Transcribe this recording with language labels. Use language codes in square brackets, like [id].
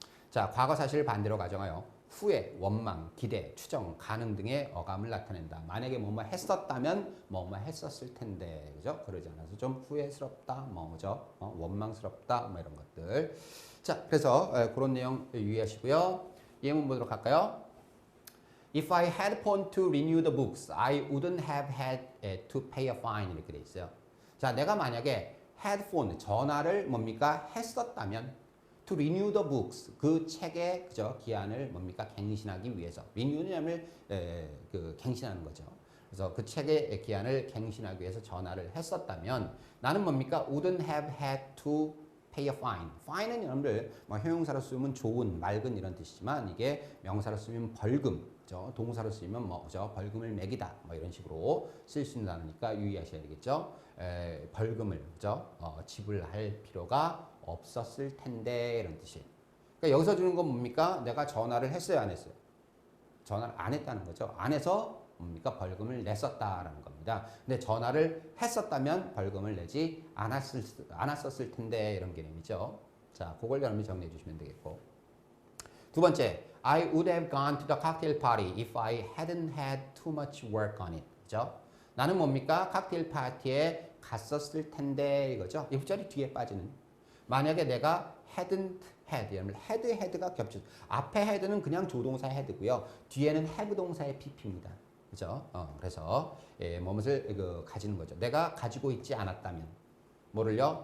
[ko] 자, 과거 사실을 반대로 가정하여 후회, 원망, 기대, 추정, 가능 등의 어감을 나타낸다. 만약에 뭐뭐 했었다면 뭐뭐 했었을 텐데. 그죠? 그러지 않아서 좀 후회스럽다. 그죠? 원망스럽다. 이런 것들. 자, 그래서 그런 내용 유의하시고요. 예문 보도록 할까요? [en] If I had phone to renew the books, I wouldn't have had to pay a fine. [ko] 이렇게 돼 있어요. 자, 내가 만약에 [en] had phone, [ko] 전화를 뭡니까? 했었다면 [en] to renew the books, [ko] 그 책의 그죠? 기한을 뭡니까? 갱신하기 위해서. renew는 그 갱신하는 거죠. 그래서 그 책의 기한을 갱신하기 위해서 전화를 했었다면 나는 뭡니까? [en] wouldn't have had to pay a fine. [ko] fine은 여러분들 뭐 형용사로 쓰면 좋은, 맑은 이런 뜻이지만 이게 명사로 쓰면 벌금, 그죠? 동사로 쓰면 뭐죠? 벌금을 매기다, 뭐 이런 식으로 쓸 수 있다니까 유의하셔야 되겠죠. 벌금을 그죠? 지불할 필요가 없었을 텐데 이런 뜻이에요. 그러니까 여기서 주는 건 뭡니까? 내가 전화를 했어요, 안 했어요? 전화를 안 했다는 거죠. 안 해서 뭡니까? 벌금을 냈었다라는 겁니다. 근데 전화를 했었다면 벌금을 내지 않았었을 텐데 이런 개념이죠. 자, 그걸 여러분이 정리해 주시면 되겠고. [en] 두 번째, I would have gone to the cocktail party if I hadn't had too much work on it. [ko] 그죠? 나는 뭡니까? 칵테일 파티에 갔었을 텐데 이거죠. 이 부절이 뒤에 빠지는. 만약에 내가 [en] hadn't had, [ko] had가 겹쳐. 앞에 had는 그냥 조동사 had고요. 뒤에는 have 동사의 pp입니다. 그죠? 그래서 무엇을 가지는 거죠. 내가 가지고 있지 않았다면 뭐를요?